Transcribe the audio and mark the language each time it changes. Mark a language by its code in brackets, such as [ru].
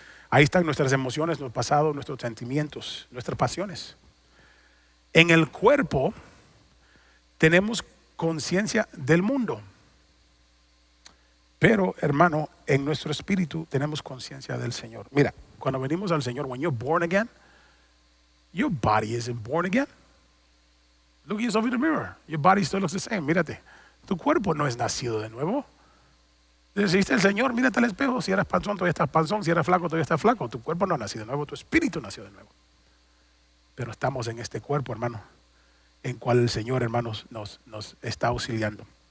[es] Ahí están nuestras emociones, nuestro pasado, nuestros sentimientos, nuestras pasiones. En el cuerpo tenemos conciencia del mundo. Pero, hermano, en nuestro espíritu tenemos conciencia del Señor. Mira, cuando venimos al Señor, [en] when you're born again, your body isn't born again. Look at yourself in the mirror. Your body still looks the same. [es] Mírate, tu cuerpo no es nacido de nuevo. Decidiste el Señor, mírate al espejo. Si eras panzón, todavía estás panzón. Si eras flaco, todavía estás flaco. Tu cuerpo no ha nacido de nuevo, tu espíritu nació de nuevo. Pero estamos en este cuerpo, hermano, en cual el Señor, hermanos, nos está auxiliando.